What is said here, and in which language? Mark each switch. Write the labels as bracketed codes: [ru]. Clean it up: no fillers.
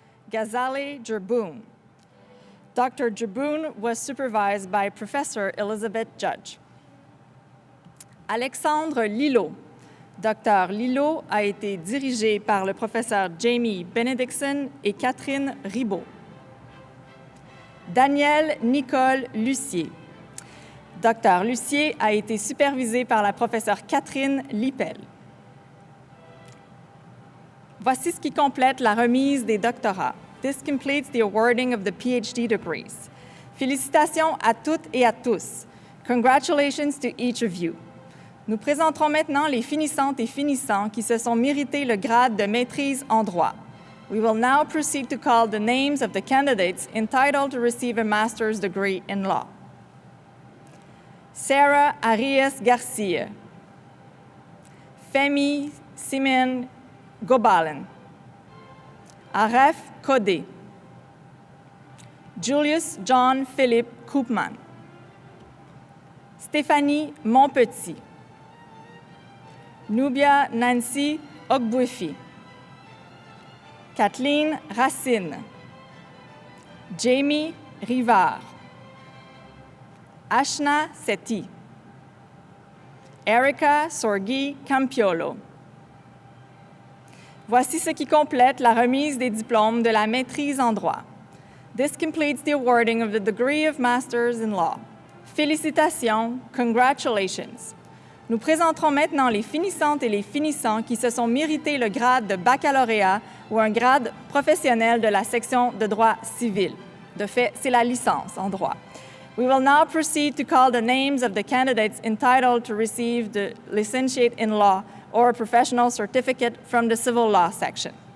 [en] Ghazali Jerboon. Dr. Jerboon was supervised by Professor Elizabeth Judge. Alexandre Lillo. Dr. [fr] Lillo a été dirigé par le professeur Jamie Benedictson et Catherine Ribaud. [en] Daniel Nicole Lucier. Dr. [fr] Lucier a été supervisé par la professeure Catherine Lippel. Voici ce qui complète la remise des doctorats. [en] This completes the awarding of the PhD degrees. [fr] Félicitations à toutes et à tous. [en] Congratulations to each of you. [fr] Nous présenterons maintenant les finissantes et finissants qui se sont mérités le grade de maîtrise en droit. [en] We will now proceed to call the names of the candidates entitled to receive a master's degree in law. Sarah Arias Garcia. Femi Simen Gobalen. Aref Kodé. Julius John Philippe Koopman. Stéphanie Montpetit. Nubia Nancy Ogbuefi. Kathleen Racine. Jamie Rivard. Ashna Sethi. Erica Sorgi Campiolo. [fr] Voici ce qui complète la remise des diplômes de la maîtrise en droit. [en] This completes the awarding of the degree of Masters in Law. [fr] Félicitations, [en] congratulations. [fr] Nous présenterons maintenant les finissantes et les finissants qui se sont mérités le grade de baccalauréat ou un grade professionnel de la section de droit civil. De fait, c'est la licence en droit. [en] We will now proceed to call the names of the candidates entitled to receive the licentiate in law or a professional certificate from the civil law section.